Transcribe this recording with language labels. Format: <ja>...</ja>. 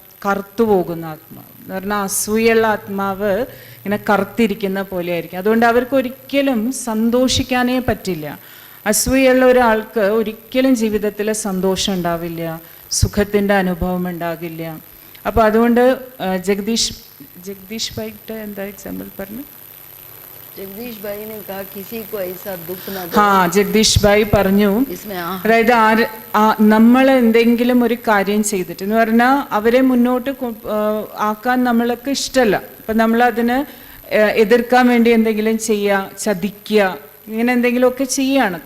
<ml>കറുത്തു പോകുന്ന ആത്മാവ് എന്ന് പറഞ്ഞാൽ അസൂയുള്ള ആത്മാവ് ഇങ്ങനെ കറുത്തിരിക്കുന്ന പോലെ ആയിരിക്കും. അതുകൊണ്ട് അവർക്ക് ഒരിക്കലും സന്തോഷിക്കാനേ പറ്റില്ല. അസൂയുള്ള ഒരാൾക്ക് ഒരിക്കലും ജീവിതത്തിൽ സന്തോഷം ഉണ്ടാവില്ല, സുഖത്തിൻ്റെ അനുഭവം ഉണ്ടാകില്ല. അപ്പോൾ അതുകൊണ്ട് ജഗദീഷ് ഭായിയുടെ എന്താ എക്സാമ്പിൾ പറഞ്ഞു?</ml> <hi>जगदीश भाई ने कहा किसी को ऐसा दुख ना दो.</hi> <ml>ജഗദീഷ് ഭായി പറഞ്ഞു, അതായത് നമ്മൾ എന്തെങ്കിലും ഒരു കാര്യം ചെയ്തിട്ട് എന്ന് പറഞ്ഞാൽ അവരെ മുന്നോട്ട് ആക്കാൻ നമ്മൾക്ക് ഇഷ്ടമല്ല. അപ്പം നമ്മളതിന് എതിർക്കാൻ വേണ്ടി എന്തെങ്കിലും ചെയ്യുക, ചതിക്കുക, ഇങ്ങനെ എന്തെങ്കിലുമൊക്കെ ചെയ്യുകയാണ്.</ml>